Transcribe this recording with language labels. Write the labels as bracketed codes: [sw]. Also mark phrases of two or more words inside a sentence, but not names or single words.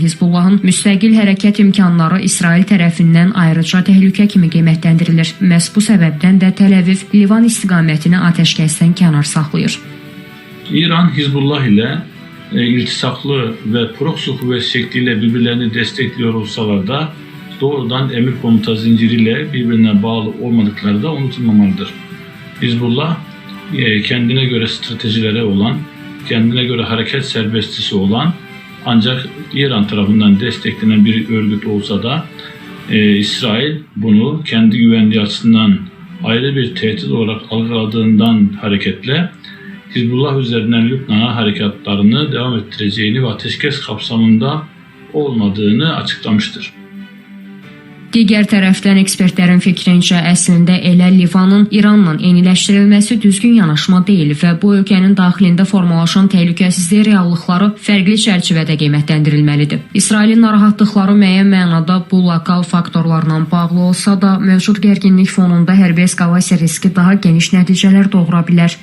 [az] Hizbullahın müstəqil hərəkət imkanları İsrail tərəfindən ayrıca təhlükə kimi qiymətləndirilir. Məhz bu səbəbdən də Təl-Əviv Livan istiqamətini atəşkəsdən kənar saxlayır. [tr] İran Hizbullah ilə iltisaqlı və proksi qüvvət şəkli ilə bir-birlərini dəstəkliyor olsalar da doğrudan emir komuta zinciriyle birbirine bağlı olmadıkları da unutulmamalıdır. Hizbullah kendine göre stratejileri olan, kendine göre hareket serbestisi olan ancak İran tarafından desteklenen bir örgüt olsa da İsrail bunu kendi güvenliği açısından ayrı bir tehdit olarak algıladığından hareketle Hizbullah üzerinden Lübnan'a harekatlarını devam ettireceğini ve ateşkes kapsamında olmadığını açıklamıştır. [az] Digər tərəfdən ekspertlərin fikrincə əslində elə Livanın İranla eyniləşdirilməsi düzgün yanaşma deyil və bu ölkənin daxilində formalaşan təhlükəsizlik reallıqları fərqli çərçivədə qiymətləndirilməlidir. İsrailin narahatlıqları müəyyən mənada bu lokal faktorlarla bağlı olsa da, mövcud gərginlik fonunda hərbi eskalasiya riski daha geniş nəticələr doğura bilər.